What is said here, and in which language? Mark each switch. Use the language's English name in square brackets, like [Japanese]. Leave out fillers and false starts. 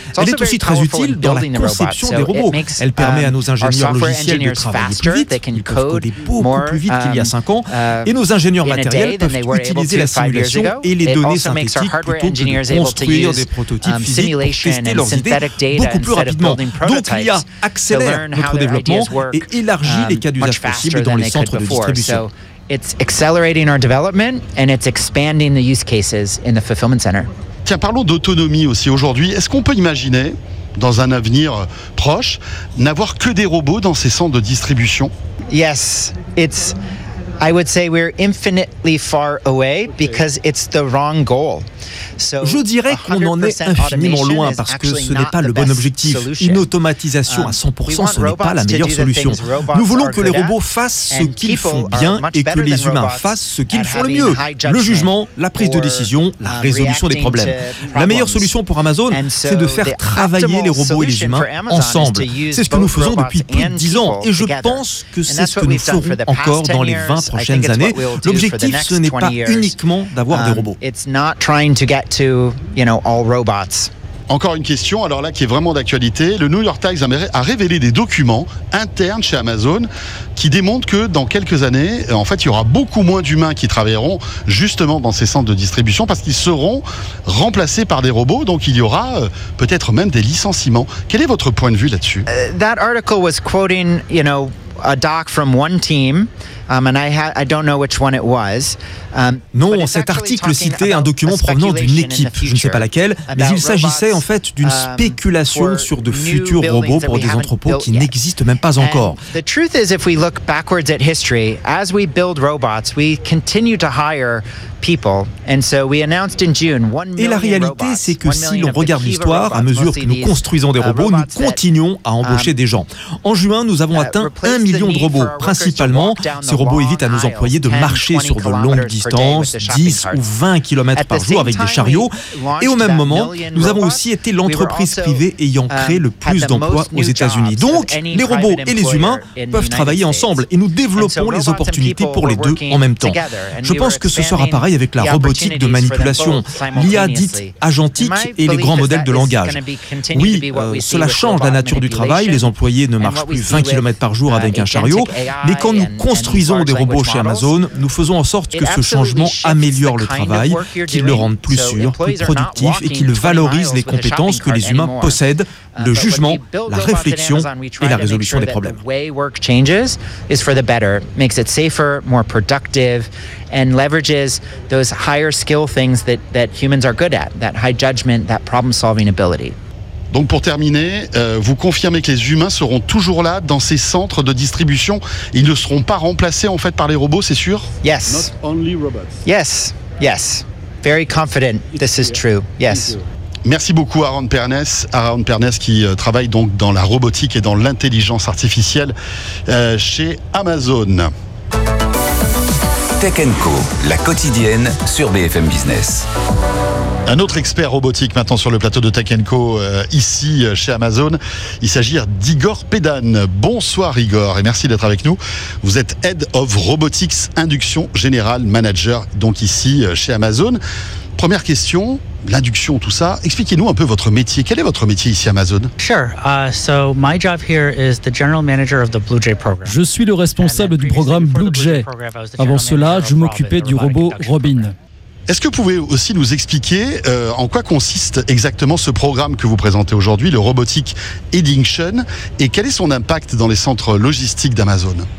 [French] Elle est aussi très utile dans la conception des robots. Elle permet à nos ingénieurs logiciels de travailler plus vite, ils peuvent coder beaucoup plus vite qu'il y a 5 ans, et nos ingénieurs matériels peuvent utiliser la simulation et les données synthétiques plutôt que de construire des prototypes physiques pour tester leurs idées beaucoup plus rapidement. Donc l'IA accélère notre développement et élargit les cas d'usage possibles dans les centres de distribution. [English] It's accelerating our development and it's expanding the use cases in the fulfillment center. [French] Tiens, parlons d'autonomie aussi aujourd'hui. Est-ce qu'on peut imaginer, dans un avenir proche, n'avoir que des robots dans ces centres de distribution? [English] Yes, it's, I would say we're infinitely far away because it's the wrong goal. [French] Je dirais qu'on en est infiniment loin parce que ce n'est pas le bon objectif. Une automatisation à 100%, ce n'est pas la meilleure solution. Nous voulons que les robots fassent ce qu'ils font bien et que les humains fassent ce qu'ils font le mieux. Le jugement, la prise de décision, la résolution des problèmes. La meilleure solution pour Amazon, c'est de faire travailler les robots et les humains ensemble. C'est ce que nous faisons depuis plus de 10 ans et je pense que c'est ce que nous ferons encore dans les 20 prochaines années. L'objectif, ce n'est pas uniquement d'avoir des robots. [English] To get to, you know, all robots. [French] Encore une question, alors là, qui est vraiment d'actualité. Le New York Times a révélé des documents internes chez Amazon qui démontrent que dans quelques années, en fait, il y aura beaucoup moins d'humains qui travailleront justement dans ces centres de distribution parce qu'ils seront remplacés par des robots. Donc, il y aura peut-être même des licenciements. Quel est votre point de vue là-dessus? [English] That article was quoting, you know, a doc from one team. I don't know which one it was. [French] Non, cet article citait un document provenant d'une équipe, je ne sais pas laquelle, mais il s'agissait en fait d'une spéculation sur de futurs robots pour des entrepôts qui n'existent même pas encore. [English] The truth is, if we look backwards at history, as we build robots, we continue to hire people. And so we announced in June 1 million robots. [French] Et la réalité, c'est que si l'on regarde l'histoire, à mesure que nous construisons des robots, nous continuons à embaucher des gens. En juin, nous avons atteint 1 million de robots, principalement. Ces robots évitent à nos employés de marcher sur de longues distances, 10 ou 20 km par jour avec des chariots. Et au même moment, nous avons aussi été l'entreprise privée ayant créé le plus d'emplois aux États-Unis. Donc, les robots et les humains peuvent travailler ensemble et nous développons les opportunités pour les deux en même temps. Je pense que ce sera pareil avec la robotique de manipulation, l'IA dite agentique et les grands modèles de langage. Oui, cela change la nature du travail, les employés ne marchent plus 20 km par jour avec un chariot, mais quand nous construisons des robots chez Amazon, nous faisons en sorte que ce changement améliore le travail, qu'il le rende plus sûr, plus productif et qu'il valorise les compétences que les humains possèdent, le jugement, la réflexion et la résolution des problèmes. [English] The way work changes is for the better, makes it safer, more productive, and leverages those higher skill things that humans are good at, that high judgment, that problem-solving ability. [French] Donc pour terminer, vous confirmez que les humains seront toujours là dans ces centres de distribution. Ils ne seront pas remplacés en fait par les robots, c'est sûr? [English] Yes. Not only robots. Yes, yes. Very confident this is true. Yes. [French] Merci beaucoup Aaron Pernes qui travaille donc dans la robotique et dans l'intelligence artificielle chez Amazon. Tech & Co, la quotidienne sur BFM Business. Un autre expert robotique maintenant sur le plateau de Tech & Co, ici chez Amazon, il s'agit d'Igor Pedan. Bonsoir Igor et merci d'être avec nous. Vous êtes [English] Head of Robotics Induction General Manager, [French] donc ici chez Amazon. Première question, l'induction, tout ça, expliquez-nous un peu votre métier. Quel est votre métier ici Amazon? [English] Sure. So my job here is the general manager of the Blue Jay program. [French] Je suis le responsable du programme Blue Jay. Avant cela, je m'occupais du robot Robin. Est-ce que vous pouvez aussi nous expliquer en quoi consiste exactement ce programme que vous présentez aujourd'hui, le Robotic Edition, et quel est son impact dans les centres logistiques d'Amazon?